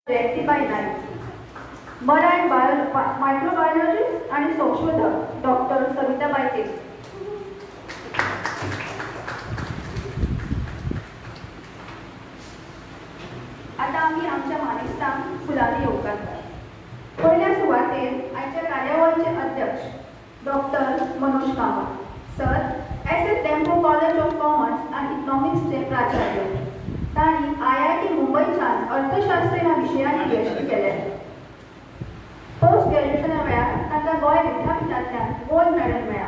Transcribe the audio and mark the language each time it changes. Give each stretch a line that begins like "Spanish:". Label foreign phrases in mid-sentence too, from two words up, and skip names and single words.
Marathi: जयंतीबाई नाईक, मराठी मायक्रोबायोलॉजिस्ट आणि संशोधक डॉक्टर सविताबाई के. आता आम्ही आमच्या मानिकस्थान फुलांनी योगदान करतो.
Konkani: पहिल्या सुरुवातेर आमच्या कार्यावळीचे अध्यक्ष डॉक्टर मनोज कामत सर, एस टेम्पो कॉलेज ऑफ कॉमर्स अँड इकॉनॉमिक्सचे प्राचार्य. तांणी IIT मुंबईच्यान अर्थशास्त्र ह्या विशयांत PhD केलें.
English: post graduation
Konkani: वेळार तांकां गोंय विद्यापीठांतल्यान
English: gold medal
Konkani: मेळ्ळा.